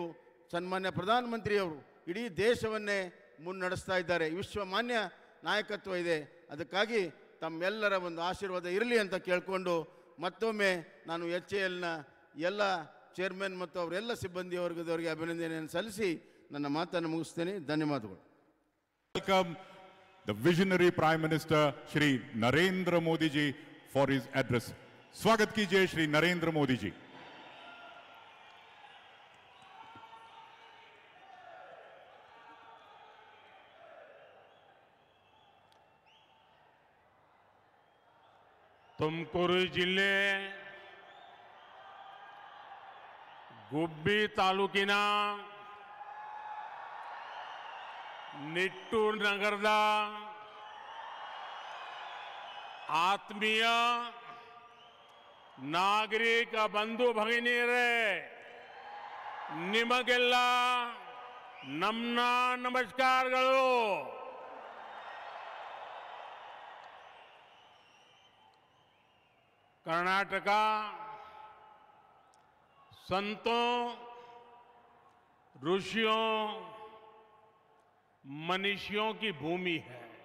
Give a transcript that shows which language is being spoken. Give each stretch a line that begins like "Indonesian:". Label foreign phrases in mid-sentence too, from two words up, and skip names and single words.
Kannada: ಸನ್ಮಾನ್ಯ ಪ್ರಧಾನಮಂತ್ರಿಯವರು ಇಡೀ ದೇಶವನ್ನೇ ಮುನ್ನಡೆಸ್ತಾ ಇದ್ದಾರೆ, ವಿಶ್ವಮಾನ್ಯ ನಾಯಕತ್ವ ಇದೆ. ಅದಕ್ಕಾಗಿ ತಮ್ಮೆಲ್ಲರ ಒಂದು ಆಶೀರ್ವಾದ ಇರಲಿ ಅಂತ ಕೇಳಿಕೊಂಡು ಮತ್ತೊಮ್ಮೆ ನಾನು HALನ ಎಲ್ಲ ಚೇರ್ಮನ್ ಮತ್ತು ಅವರೆಲ್ಲ ಸಿಬ್ಬಂದಿ ವರ್ಗದವರಿಗೆ ಅಭಿನಂದನೆಯನ್ನು ಸಲ್ಲಿಸಿ ನನ್ನ ಮಾತನ್ನು ಮುಗಿಸ್ತೇನೆ. ಧನ್ಯವಾದಗಳು.
English: Welcome the visionary Prime Minister Shri Narendra Modi ji for his address.
Hindi: स्वागत कीजिए श्री नरेंद्र मोदी जी.
Kannada: ತುಮಕೂರು ಜಿಲ್ಲೆ ಗುಬ್ಬಿ ತಾಲೂಕಿನ ನಿಟ್ಟೂರು ನಗರದ ಆತ್ಮೀಯ ನಾಗರಿಕ ಬಂಧು ಭಗಿನಿಯರೇ, ನಿಮಗೆಲ್ಲ ನಮ್ಮ ನಮಸ್ಕಾರಗಳು.
Hindi: कर्नाटक संतों, ऋषियों, मनीषियों की भूमि है.